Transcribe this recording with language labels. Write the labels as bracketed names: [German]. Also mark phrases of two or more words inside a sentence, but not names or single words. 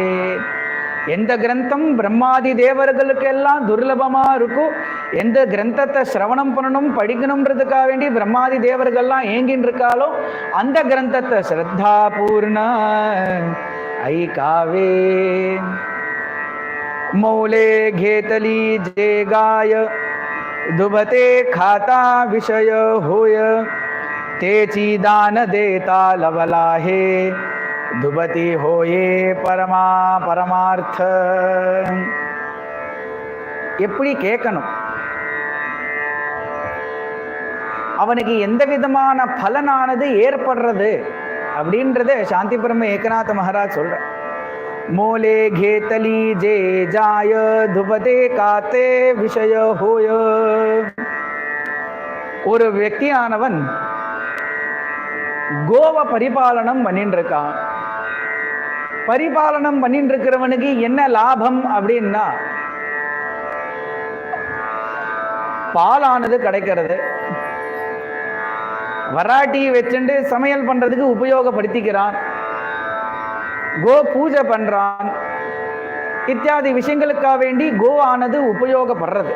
[Tamil] எந்த கிரந்தம் பிரம்மாதி தேவர்களுக்கு எல்லாம் துர்லபமா இருக்கும், எந்த கிரந்தத்தை சிரவணம் பண்ணணும் படிக்கணும்ன்றதுக்காக வேண்டி பிரம்மாதி தேவர்கள்லாம் ஏங்கின்னு இருக்காலோ அந்த கிரந்தத்தை [Marathi] श्रद्धा पूर्ण ऐकावे. मौले घेतली जे गाय दुबते खाता विषय होय तेची दान देता लवला हे दुबती होये परमार्थ. [Tamil] எப்படி கேட்கணும், அவனுக்கு எந்த விதமான பலனானது ஏற்படுறது அப்படின்றத சாந்தி பிரம்ம ஏகநாத மகாராஜ் சொல்ற. [Marathi] मोले घेतली जे जाय दुबते काते विषय होय. [Tamil] ஒரு व्यक्तिயானவன் கோவ பரிபாலனம் பண்ணிட்டு இருக்கான். பரிபாலனம் பண்ணிட்டு இருக்கிறவனுக்கு என்ன லாபம் அப்படின்னா பாலானது கிடைக்கிறது, வராட்டி வச்சுட்டு சமையல் பண்றதுக்கு உபயோகப்படுத்திக்கிறான், கோ பூஜை பண்றான், இத்தியாதி விஷயங்களுக்காக வேண்டி கோ ஆனது உபயோகப்படுறது.